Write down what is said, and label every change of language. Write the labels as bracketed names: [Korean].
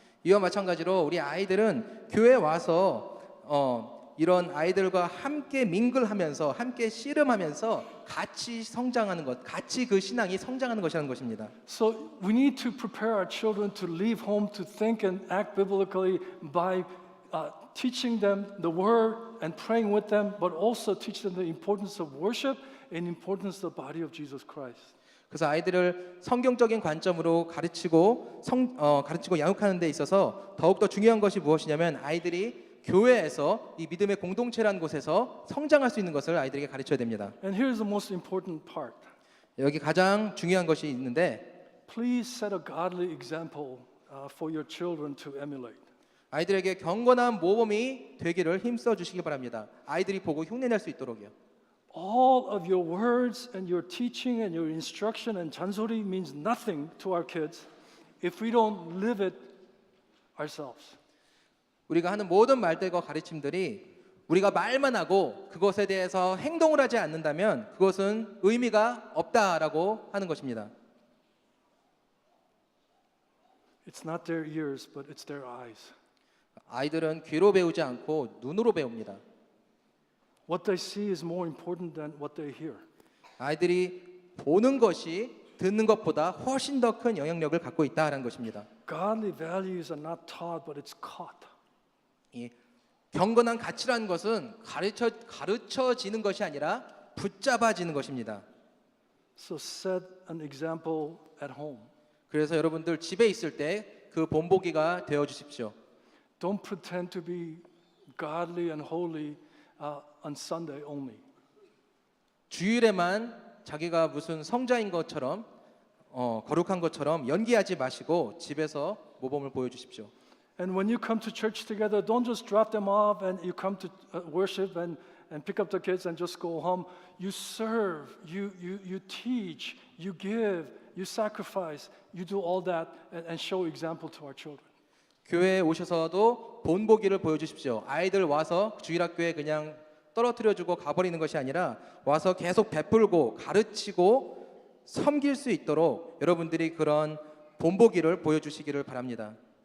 [Korean] 이와 마찬가지로 우리 아이들은 교회에 와서 이런 아이들과 함께 밍글하면서 함께 씨름하면서 같이 성장하는 것, 같이 그 신앙이 성장하는 것이라는 것입니다. [English] So we need to prepare our children to leave home to think and act biblically by teaching them the word and praying with them, but also teach them the importance of worship and importance of the body of Jesus Christ. [Korean] 그래서 아이들을 성경적인 관점으로 가르치고 양육하는 데 있어서 더욱더 중요한 것이 무엇이냐면 아이들이 교회에서 이 믿음의 공동체라는 곳에서 성장할 수 있는 것을 아이들에게 가르쳐야 됩니다. [English] And here's the most important part. [Korean] 여기 가장 중요한 것이 있는데 [English] Please set a godly example for your children to emulate. [Korean] 아이들에게 경건한 모범이 되기를 힘써 주시기 바랍니다. 아이들이 보고 흉내낼 수 있도록요. [English] all of your words and your teaching and your instruction and [Korean] 잔소리 [English] means nothing to our kids if we don't live it ourselves. [Korean] 우리가 하는 모든 말들과 가르침들이 우리가 말만 하고 그것에 대해서 행동을 하지 않는다면 그것은 의미가 없다라고 하는 것입니다. [English] It's not their ears, but it's their eyes. [Korean] 아이들은 귀로 배우지 않고 눈으로 배웁니다. [English] What they see is more important than what they hear. [Korean] 아이들이 보는 것이 듣는 것보다 훨씬 더 큰 영향력을 갖고 있다라는 것입니다. [English] Godly values are not taught, but it's caught. [Korean] 이 경건한 가치라는 것은 가르쳐지는 것이 아니라 붙잡아지는 것입니다. [English] So set an example at home. [Korean] 그래서 여러분들 집에 있을 때 그 본보기가 되어 주십시오. [English] Don't pretend to be godly and holy on Sunday only. [Korean] 주일에만 자기가 무슨 성자인 것처럼 거룩한 것처럼 연기하지 마시고 집에서 모범을 보여주십시오. [English] And when you come to church together, don't just drop them off and you come to worship and pick up the kids and just go home. You serve, you teach, you give, you sacrifice, you do all that and show example to our children. [Korean] 교회에 오셔서도 본보기를 보여주십시오. 아이들 와서 주일학교에 그냥 떨어뜨려주고 가버리는 것이 아니라 와서 계속 베풀고 가르치고 섬길 수 있도록 여러분들이 그런 본보기를 보여주시기를 바랍니다.